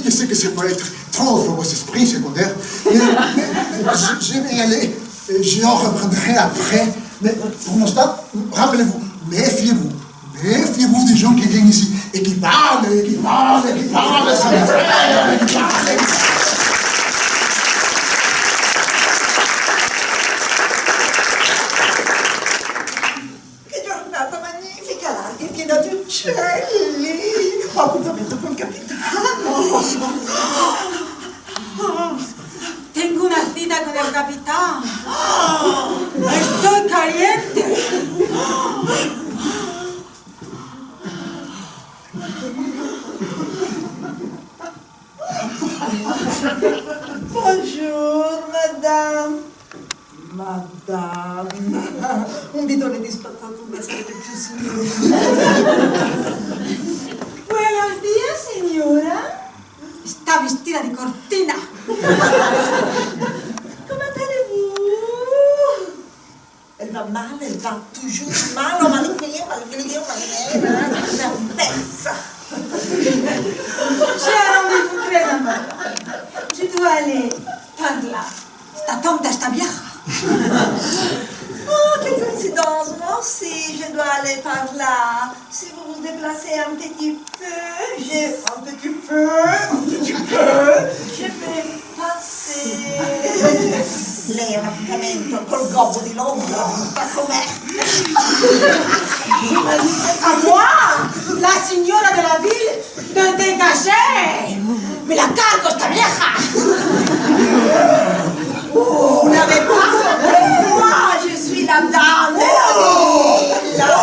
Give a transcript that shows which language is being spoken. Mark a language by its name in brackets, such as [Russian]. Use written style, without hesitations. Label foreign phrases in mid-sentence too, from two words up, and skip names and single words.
[French] Je sais que ça peut être trop pour vos esprits secondaires. Mais je vais y aller. Je en reprendrai après. Mais pour l'instant, rappelez-vous, méfiez-vous des gens qui viennent ici et qui parlent, sans frère, qui parlent. [Italian] Uccelli, ho appuntamento col capitano. [Spanish] Tengo una cita con el capitán. Estoy caliente. [French] Bonjour, madame. [Italian] Un bidone di spazzatura sarebbe più sicuro. [Spanish] Buenos días, señora. Está vestida de cortina. [French] Comment allez-vous? Elle va toujours mal, malgré. Merveille. J'ai un rendez-vous très important. Je dois aller par là. [Spanish] Esta tonta, esta vieja. [French] Oh, quelle coïncidence. Moi aussi, je dois aller par là. Si vous vous déplacez un petit peu, Olivier, un petit peu, je vais passer [Italian] l'appuntamento col gobbo di Londra, da com'è. [French] À moi, la signora de la ville, de dégager. [Spanish] Me la cargo esta vieja. [French] Vous n'avez pas compris, moi, je suis la dame de la ville.